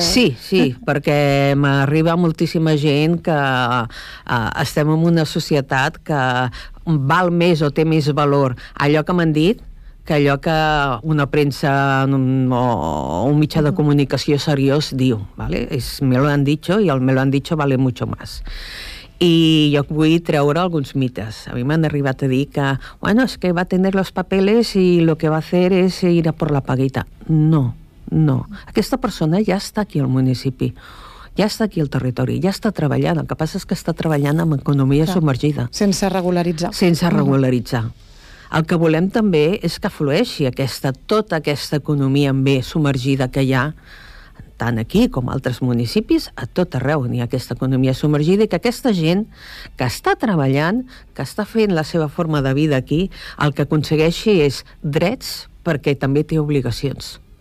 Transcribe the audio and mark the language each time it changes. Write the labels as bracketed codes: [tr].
[ca] Sí, perquè m'arriba moltíssima gent que estem en una societat que val més o té més valor allò que m'han dit que allò que una premsa o un mitjà de comunicació seriós diu, ¿vale? [es] Me lo han dicho y el me lo han dicho vale mucho más. [ca] I jo vull treure alguns mites. A mi m'han arribat a dir que, [es] bueno, es que va tener los papeles y lo que va hacer es ir a por la paguita. No. [ca] Aquesta persona ja està aquí al municipi, ja està aquí al territori, ja està treballant. El que passa és que està treballant amb economia submergida. Sense regularitzar. Sense regularitzar. El que volem també és que flueixi tota aquesta economia en bé submergida que hi ha, tant aquí com altres municipis, a tot arreu hi ha aquesta economia submergida i que aquesta gent que està treballant, que està fent la seva forma de vida aquí, el que aconsegueixi és drets perquè també té obligacions.